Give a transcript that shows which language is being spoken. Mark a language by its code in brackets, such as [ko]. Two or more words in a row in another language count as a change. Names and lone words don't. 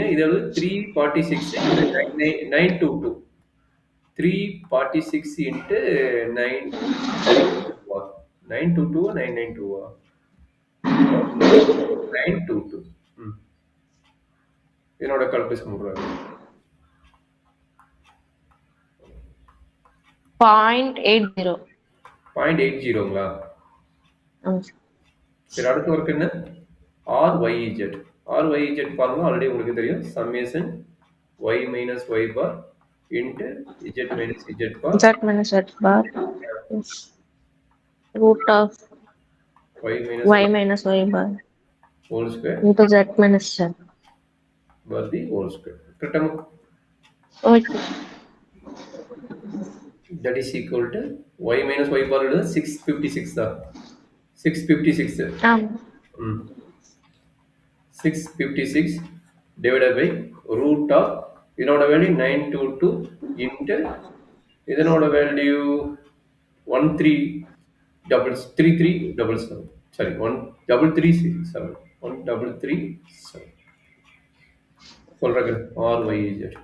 [ta] இது 346 into 922. [en] 346 into 922 992 922. [ta] என்னோட கால்குலேஷன் பண்றாங்க 0.80. 0.80ங்களா? சரி, அடுத்த ஒர்க் என்ன? RYZ. RYZ பாருங்க, ஆல்ரெடி உங்களுக்கு தெரியும். [en] summation y minus y bar into z minus z bar. Z minus z bar. Root of y minus y bar whole square into z minus z bar the whole square. Correct? Okay. That is equal to y minus y bar is 656. 656. 656 divided by root of [ta] இதனோட வேல்யூ [en] 922 into [ta] இதனோட வேல்யூ [en] 133377. [ta] சாரி, 1337. 1337 சொல்றேன். RYZ.